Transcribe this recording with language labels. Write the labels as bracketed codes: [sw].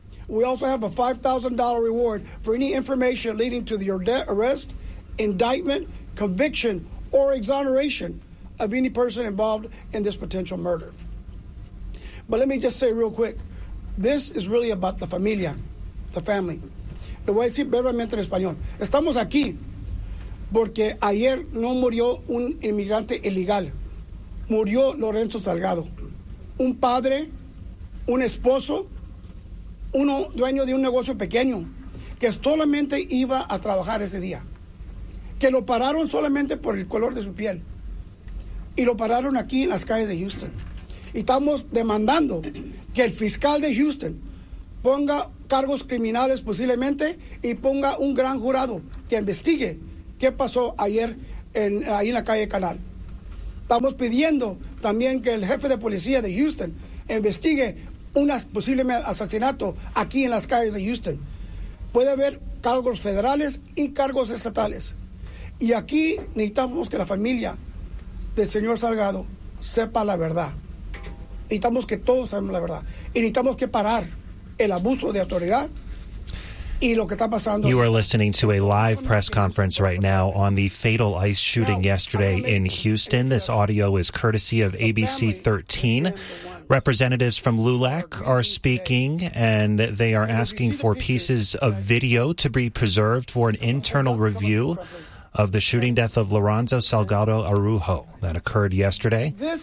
[en] We also have a $5,000 reward for any information leading to the arrest, indictment, conviction, or exoneration of any person involved in this potential murder. But let me just say real quick, this is really about the familia, the family. [es] Lo voy a decir brevemente en español. Estamos aquí porque ayer no murió un inmigrante ilegal. Murió Lorenzo Salgado, un padre, un esposo, uno dueño de un negocio pequeño que solamente iba a trabajar ese día, que lo pararon solamente por el color de su piel y lo pararon aquí en las calles de Houston. Y estamos demandando que el fiscal de Houston ponga cargos criminales posiblemente y ponga un gran jurado que investigue qué pasó ayer ahí en la calle Canal. Estamos pidiendo también que el jefe de policía de Houston investigue un posible asesinato aquí en las calles de Houston. Puede haber cargos federales y cargos estatales. Y aquí necesitamos que la familia del señor Salgado sepa la verdad. Necesitamos que todos sepamos la verdad. Y necesitamos que parar el abuso de autoridad. [en] You are listening to a live press conference right now on the fatal ICE shooting yesterday in Houston. This audio is courtesy of ABC 13. Representatives from LULAC are speaking, and they are asking for pieces of video to be preserved for an internal review of the shooting death of Lorenzo Salgado Araujo that occurred yesterday.